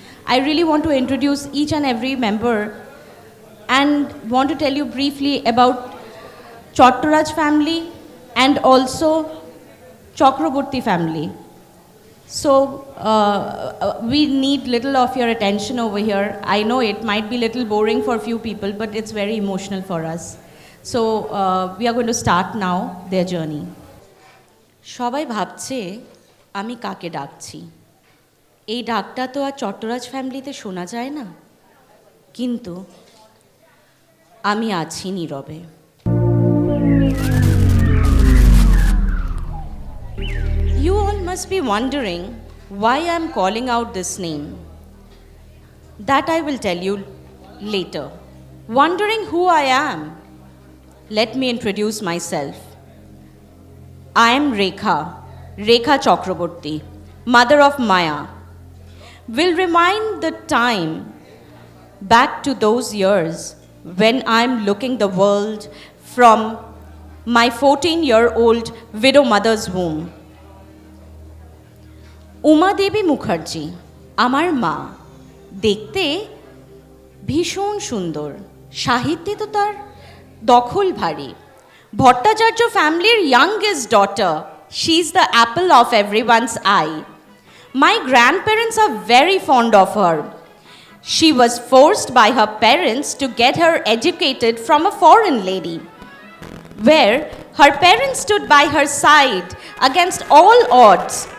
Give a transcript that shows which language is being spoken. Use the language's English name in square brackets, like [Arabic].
[English] I really want to introduce each and every member and want to tell you briefly about Chottoraj family and also Chakraborty family. So we need little of your attention over here. I know it might be little boring for few people, but it's very emotional for us. So we are going to start now their journey. [Bangla] সবাই ভাবছে আমি কাকে ডাকছি। এই ডাকটা তো আর চট্টরাজ ফ্যামিলিতে শোনা যায় না, কিন্তু আমি আছি নীরবে। [English] You all must be wondering why I am calling out this name. That I will tell you later. Wondering who I am? Let me introduce myself. I am Rekha Chakraborty, mother of Maya. Will remind the time back to those years when I am looking the world from my 14-year-old widow mother's womb. [Bangla] Uma দেবী মুখার্জি আমার মা, দেখতে ভীষণ সুন্দর, সাহিত্যে তো তার দখল ভারী। [English] ভট্টাচার্য ফ্যামিলির youngest daughter, she is the apple of everyone's eye. My grandparents are very fond of her. She was forced by her parents to get her educated from a foreign lady, where her parents stood by her side against all odds.